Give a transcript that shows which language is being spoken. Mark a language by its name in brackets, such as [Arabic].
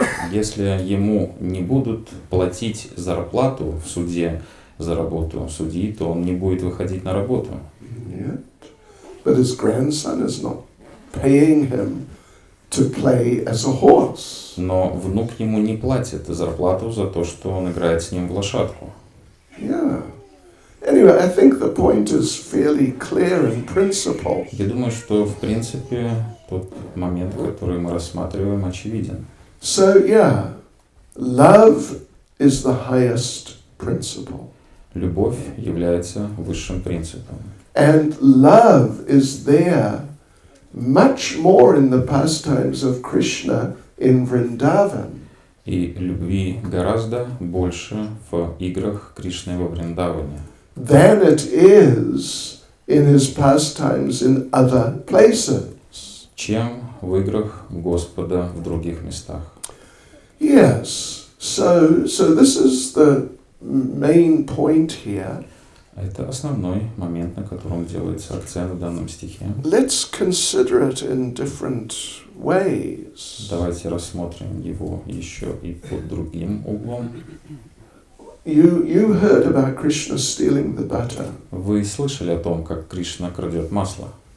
[Russian] Если ему не будут платить зарплату в суде за работу судьи, то он не будет выходить на работу. Yeah. [English] But his grandson is not paying him to play as a horse. [Russian] Но внук ему не платит зарплату за то, что он играет с ним в лошадку. Yeah. [English] Anyway, I think the point is fairly clear in principle. [Russian] Я думаю, что в принципе тот момент, который мы рассматриваем, очевиден. [English] So yeah, love is the highest principle. [Russian] Любовь является высшим принципом. [English] And love is there much more in the pastimes of Krishna in Vrindavan. [Russian] И любви гораздо больше в играх Кришны во Вриндаване, [English] than it is in his pastimes in other places. [Russian] чем в играх Господа в других местах. [English] Yes, so this is the main point here. [Russian] Это основной момент, на котором делается акцент в данном стихе. [English] Let's consider it in different ways. [Russian] Давайте рассмотрим его еще и под другим углом. [English] You heard about Krishna stealing the butter. [Russian] Вы слышали о том, как Кришна крадет масло?